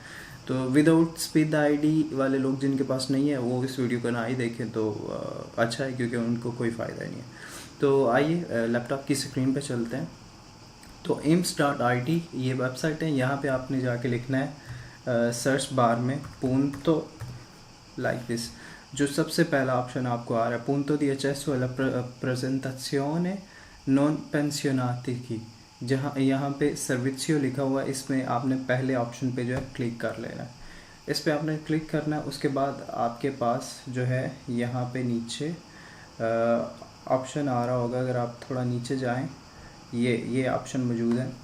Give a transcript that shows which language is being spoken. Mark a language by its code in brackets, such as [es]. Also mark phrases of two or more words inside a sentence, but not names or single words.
[hi] तो विदाउट स्पीड आईडी वाले लोग जिनके पास नहीं है वो इस वीडियो को ना ही देखें तो अच्छा है, क्योंकि उनको कोई फ़ायदा नहीं है। तो आइए लैपटॉप की स्क्रीन पे चलते हैं। तो IMSS.IT ये वेबसाइट है। यहाँ पे आपने जाके लिखना है सर्च बार में punto, [en] like this. [hi] जो सबसे पहला ऑप्शन आपको आ रहा है [it] punto di accesso alla presentazione non pensionati [hi] की, जहाँ यहाँ पे सर्विसियो लिखा हुआ है, इसमें आपने पहले ऑप्शन पे जो है क्लिक कर लेना है। इस पर आपने क्लिक करना है। उसके बाद आपके पास जो है यहाँ पे नीचे ऑप्शन आ रहा होगा, अगर आप थोड़ा नीचे जाएं, ये ऑप्शन मौजूद है।